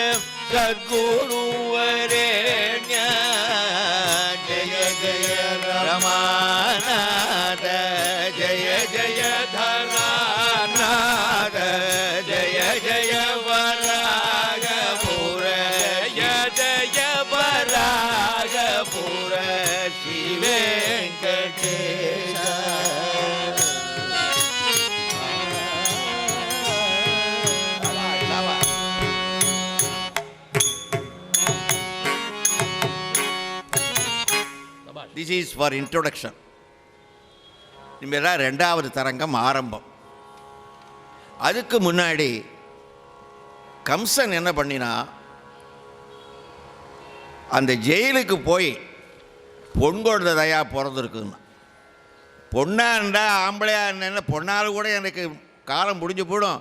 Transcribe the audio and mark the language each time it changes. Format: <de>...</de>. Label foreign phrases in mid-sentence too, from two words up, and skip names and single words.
<sa>ಸದ್ಗುರುವರೇಣ್ಯ ಜಯ ಜಯ ರಮಾನಾಥ ಜಯ ಜಯ ಧನಾನಾಥ ಜಯ ಜಯ ವರಾಗಪುರ ಜಯ ಜಯ ವರಾಗಪುರ ಶ್ರೀ ವೆಂಕಟೇಶ.</sa> <en>This is for introduction.</en> <ta>இனிமேதான் ரெண்டாவது தரங்கம் ஆரம்பம். அதுக்கு முன்னாடி கம்சன் என்ன பண்ணினா, அந்த ஜெயிலுக்கு போய் பொன் குழந்தையா பிறந்திருக்குன்னா, பொண்ணா இருந்தா ஆம்பளையா என்ன பொண்ணால் கூட எனக்கு காலம் முடிஞ்சு போயிடும்.</ta>